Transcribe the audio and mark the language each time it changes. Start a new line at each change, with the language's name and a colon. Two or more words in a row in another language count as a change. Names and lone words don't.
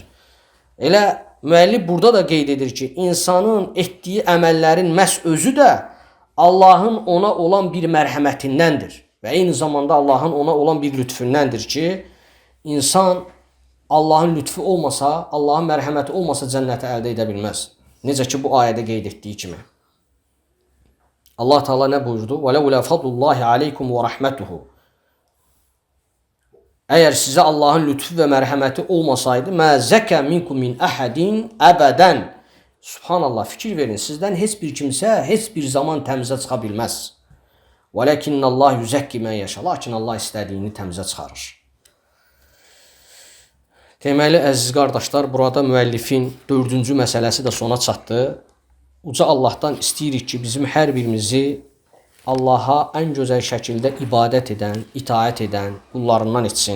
Azerbaijani: Elə müəllif burada da qeyd edir ki, insanın etdiyi əməllərin məhz özü də Allahın ona olan bir mərhəmətindəndir. Və eyni zamanda Allahın ona olan bir lütfündəndir ki, insan Allahın lütfu olmasa, Allahın mərhəməti olmasa cənnəti əldə edə bilməz. Necə ki, bu ayədə qeyd etdiyi kimi. Allah Teala nə buyurdu?
Arabic: وَلَوْلَا فَضْلُ اللّٰهِ عَلَيْكُمْ وَرَحْمَتُهُ
Azerbaijani: Əgər sizə Allahın lütfu və mərhəməti olmasaydı,
Arabic: مَا زَكَ مِنْكُمْ مِنْ أَحَدٍ
Azerbaijani: əbədən Subhanallah, fikir verin, sizdən heç bir kimsə, heç bir zaman təmizə çıxa bilməz.
Arabic: وَلَكِنَّ اللّٰهُ يُزَكِّ مَنْ يَشَاءُ
Azerbaijani: Lakin Allah istədiyini təmizə çıxarır. Deməli, əziz qardaşlar, burada müəllifin 4-cü məsələsi də sona çatdı. Uca Allahdan istəyirik ki, bizim hər birimizi Allaha ən gözəl şəkildə ibadət edən, itaət edən qullarından etsin.